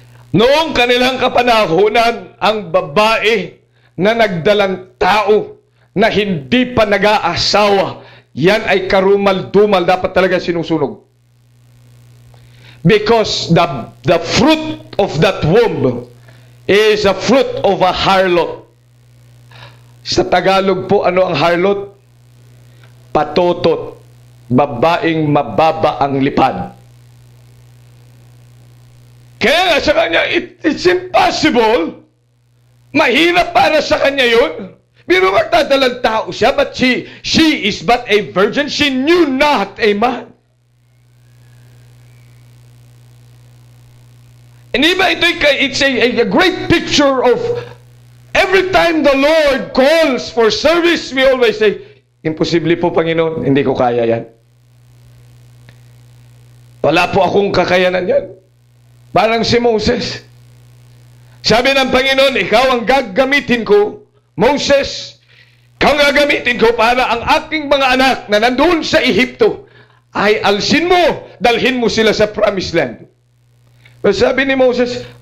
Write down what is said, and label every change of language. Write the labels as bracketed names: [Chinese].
[Filipino] Noong kanilang kapanahunan, ang babae na nagdalang tao na hindi pa nag-aasawa, yan ay karumal-dumal, dapat talaga sinusunog. [English] Because the fruit of that womb is a fruit of a harlot. [Filipino] Sa Tagalog po, ano ang harlot? Patotot. Babaeng mababa ang lipad. Kaya nga sa kanya, [English] it's impossible. [Filipino] Mahirap para sa kanya yun. Pero magdadalang tao siya, [English] but she is but a virgin. She knew not a man. And iba ito, it's a great picture of every time the Lord calls for service, we always say, [Filipino] imposible po, Panginoon, hindi ko kaya yan. Wala po akong kakayanan yan. Parang si Moses. Sabi ng Panginoon, ikaw ang gagamitin ko, Moses, ikaw ang gagamitin ko para ang aking mga anak na nandun sa Ehipto ay alsin mo, dalhin mo sila sa promised land. Pero sabi ni Moses,